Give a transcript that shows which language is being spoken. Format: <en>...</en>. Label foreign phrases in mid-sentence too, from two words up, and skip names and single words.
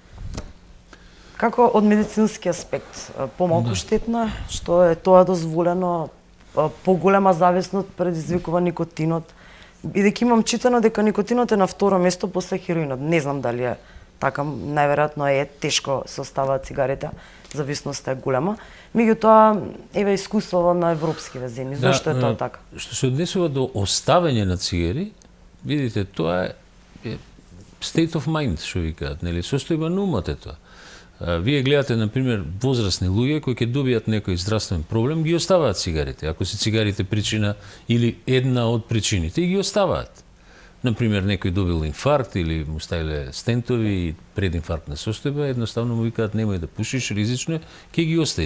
<mk>Како од медицински аспект, помалку штетно е, што е тоа дозволено, поголема зависност предизвикува никотинот, бидејќи имам читано дека никотинот е на второ место после хероинот. Не знам дали е така, најверојатно е тешко се оставаат цигарите, зависноста е голема. Меѓутоа, еве искуство на европскиве земји, зошто е тоа така? Што се однесува до оставање на цигари, видите, тоа е</mk> <en>state of mind,</en> <mk>што викаат, нели, состојба на умот е тоа. Вие гледате, например, возрастни луѓе кои ќе добијат некој здравствен проблем, ги оставаат цигарите. Ако се цигарите причина или една од причините, и ги оставаат. Например, некој добил инфаркт или му ставиле стентови и прединфарктна состојба, едноставно му викаат немој да пушиш, ризично е, ќе ги остави.</mk>